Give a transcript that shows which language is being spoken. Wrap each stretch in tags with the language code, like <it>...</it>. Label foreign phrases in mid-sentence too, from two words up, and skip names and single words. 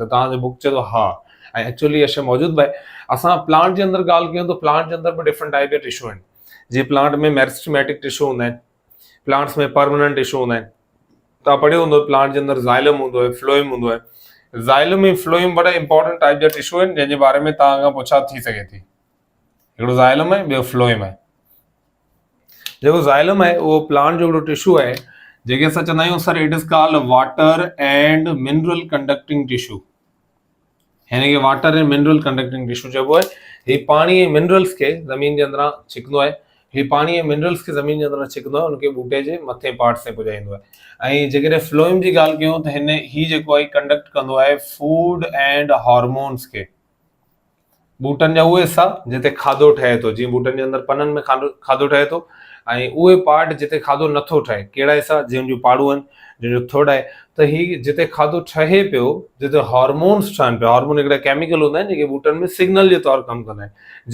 <sd>त तव्हांजो बुक चए थो हा, ऐं एक्चुअली इहा शइ मौजूदु बि आहे। असां प्लांट जे अंदरि ॻाल्हि कयूं त प्लांट जे अंदरि बि</sd> <en>different type</en> <sd>जा टिशू आहिनि। जीअं प्लांट में</sd> <en>meristematic tissue</en> <sd>हूंदा आहिनि, प्लांट्स में</sd> <en>permanent tissue</en> <sd>हूंदा आहिनि। तव्हां पढ़ियो हूंदो प्लांट जे अंदरि ज़ाइलम हूंदो आहे, फ्लोएम हूंदो आहे। ज़ाइलम ऐं फ्लोएम बड़ा</sd> <en>important type</en> <sd>जा टिशू आहिनि जंहिंजे बारे में तव्हां खां पुछा थी सघे थी। हिकिड़ो ज़ाइलम आहे, ॿियो फ्लोएम आहे। जेको ज़ाइलम आहे उहो प्लांट जो हिकिड़ो टिशू आहे जेके असां चवंदा आहियूं</sd> <en>sir it is called water and mineral conducting tissue.</en> <sd>हिन खे वाटर ऐं</sd> <en>mineral conducting tissue</en> <sd>चइबो आहे। हीउ पाणी ऐं मिनरल्स खे ज़मीन जे अंदरां छिकंदो आहे। हीउ पाणी ऐं मिनरल्स खे ज़मीन जे अंदरां छिकंदो आहे, उनखे ॿूटे जे मथे पार्ट्स ते पुॼाईंदो आहे। ऐं जेकॾहिं फ्लोएम जी ॻाल्हि कयूं त हीउ जेको आहे कंडक्ट कंदो आहे</sd> <en>food and hormones</en> <sd>खे। ॿूटनि जा उहे हिसा जिते खाधो ठहे थो, जीअं ॿूटनि जे अंदरि पननि में खाधो ठहे थो, ऐं उहे पार्ट जिते खाधो नथो ठहे, कहिड़ा हिसा, जंहिंजूं पाड़ू आहिनि, जंहिंजो थोड़ आहे। त हीउ जिते खाधो ठहे पियो, जिते हार्मोन्स ठहनि पिया, हार्मोन हिकिड़ा केमिकल हूंदा आहिनि जेके ॿूटनि में सिग्नल जे तौरु कमु कंदा आहिनि।</sd>